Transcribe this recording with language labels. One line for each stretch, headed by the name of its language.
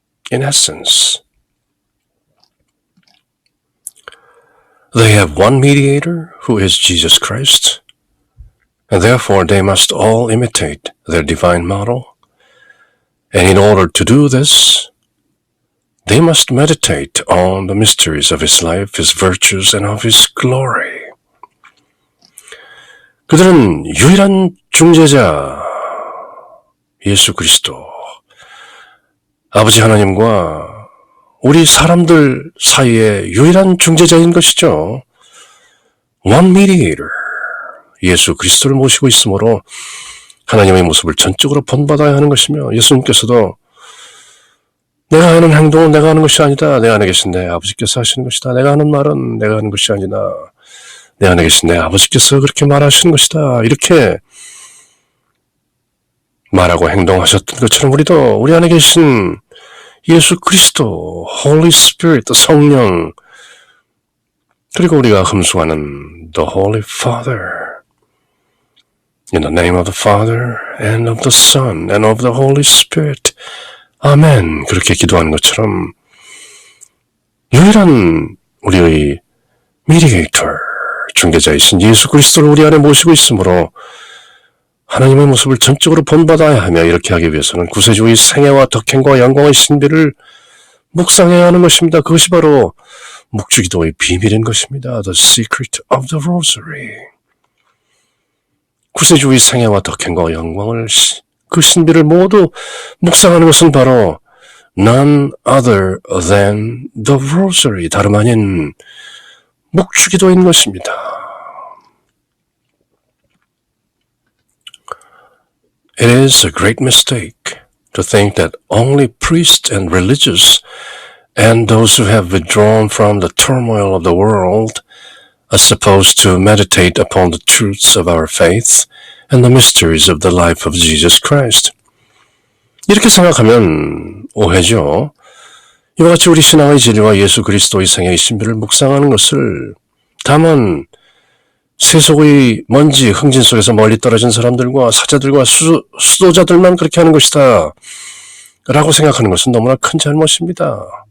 English: In essence, they have one mediator who is Jesus Christ, and therefore they must all imitate their divine model. And in order to do this, they must meditate on the mysteries of His life, His virtues, and of His glory.
Korean: 그들은 유일한 중재자 예수 그리스도, 아버지 하나님과 우리 사람들 사이의 유일한 중재자인 것이죠.
English: One mediator,
Korean: 예수 그리스도를 모시고 있으므로 하나님의 모습을 전적으로 본받아야 하는 것이며 예수님께서도 내가 하는 행동은 내가 하는 것이 아니다. 내 안에 계신 내 아버지께서 하시는 것이다. 내가 하는 말은 내가 하는 것이 아니다. 내 안에 계신 내 아버지께서 그렇게 말하시는 것이다. 이렇게 말하고 행동하셨던 것처럼 우리도 우리 안에 계신 예수 그리스도, Holy Spirit, 성령, 그리고 우리가 흠수하는
English: The Holy Father, in the name of the Father and of the Son and of the Holy Spirit,
Korean: 아멘. 그렇게 기도하는 것처럼 유일한 우리의 mediator, 중개자이신 예수 그리스도를 우리 안에 모시고 있으므로 하나님의 모습을 전적으로 본받아야 하며 이렇게 하기 위해서는 구세주의 생애와 덕행과 영광의 신비를 묵상해야 하는 것입니다. 그것이 바로 묵주기도의 비밀인 것입니다.
English: The secret of the rosary.
Korean: 구세주의 생애와 덕행과 영광을 그 신비를 모두 묵상하는 것은 바로
English: none other than the rosary,
Korean: 다름 아닌 묵주기도인 것입니다.
English: It is a great mistake to think that only priests and religious and those who have withdrawn from the turmoil of the world are supposed to meditate upon the truths of our faith and the mysteries of the life of Jesus Christ.
Korean: 이렇게 생각하면 오해죠. 이와 같이 우리 신앙의 진리와 예수 그리스도의 생애의 신비를 묵상하는 것을 다만 세속의 먼지, 흥진 속에서 멀리 떨어진 사람들과 사자들과 수도자들만 그렇게 하는 것이다 라고 생각하는 것은 너무나 큰 잘못입니다.